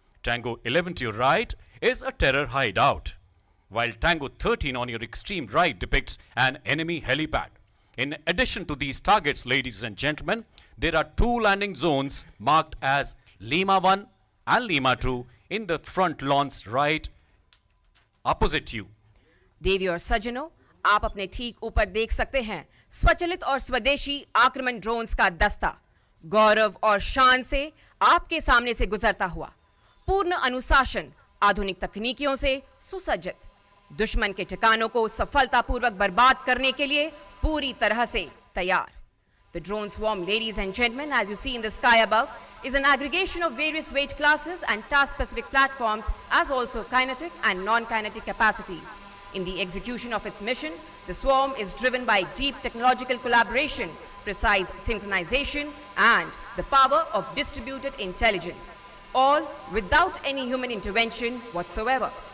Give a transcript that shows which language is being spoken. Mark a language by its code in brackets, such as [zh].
[en] Tango 11 to your right is a terror hideout, while Tango 13 on your extreme right depicts an enemy helipad. In addition to these targets, ladies and gentlemen, there are two landing zones marked as Lima 1 and Lima 2 in the front lawns right opposite you. [hi] देवी और सज्जनों, आप अपने ठीक ऊपर देख सकते हैं स्वचालित और स्वदेशी आक्रमण ड्रोन्स का दस्ता गौरव और शान से आपके सामने से गुजरता हुआ, पूर्ण अनुशासन, आधुनिक तकनीकियों से सुसज्जित, दुश्मन के ठिकानों को सफलतापूर्वक बर्बाद करने के लिए पूरी तरह से तैयार। [en] The drone swarm, ladies and gentlemen, as you see in the sky above, is an aggregation of various weight classes and task-specific platforms, as also kinetic and non-kinetic capacities. In the execution of its mission, the swarm is driven by deep technological collaboration, precise synchronization, and the power of distributed intelligence, all without any human intervention whatsoever.